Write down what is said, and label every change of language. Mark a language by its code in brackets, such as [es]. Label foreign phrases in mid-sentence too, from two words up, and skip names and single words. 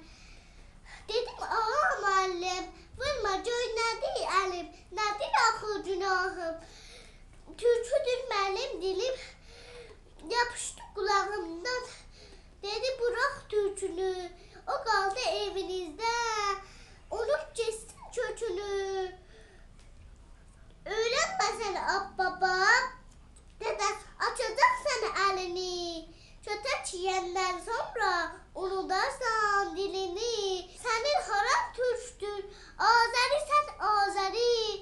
[az] Dedim, ağa müəllim, vurma göy nədir əlim, nədir axı günahım. Türküdür mənim dilim, yapışdı qulağımdan. [tr] Dedi, bırak türkünü, o qaldı evinizdə, unut geçsin kökünü. Öğrenmesen abbaba, dede açacak sana elini. [az] Kötek yiyenden sonra unudarsan dilini. [tr] Senin haram türktür, Azeri sen Azeri.